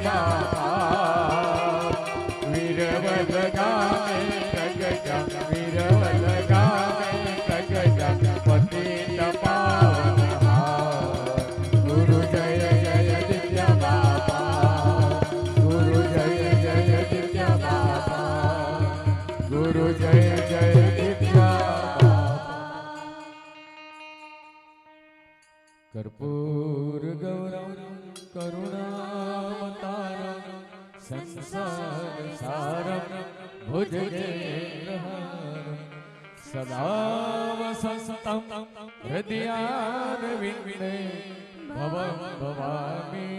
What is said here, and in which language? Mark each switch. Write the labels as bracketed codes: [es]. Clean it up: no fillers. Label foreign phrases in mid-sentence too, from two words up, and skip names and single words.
[gu] બાપા વીરવદ ગામે પ્રગટ વીરવદ ગામે પ્રગટ પતિત પાવન ગુરુ જય જય નિત્યા બાપા ગુરુ જય જય નિત્યા બાપા ગુરુ જય જય નિત્યા [sa] कर्पूर गौरम करुणावतारम संसार सारम भुजगेन्द्रहारम सदा वसंतम हृदयारविंदे भवं भवामि